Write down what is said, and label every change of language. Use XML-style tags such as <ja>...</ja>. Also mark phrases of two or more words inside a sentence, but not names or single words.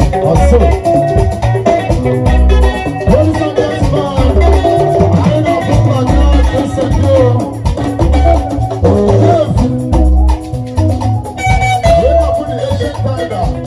<ig>Ọsọ.</ig> <en>Ladies and gentlemen,</en> <ig>anyị na-abụ maka nsogbu.</ig> <en>Oh, yes. We are for the Asian Tiger.</en>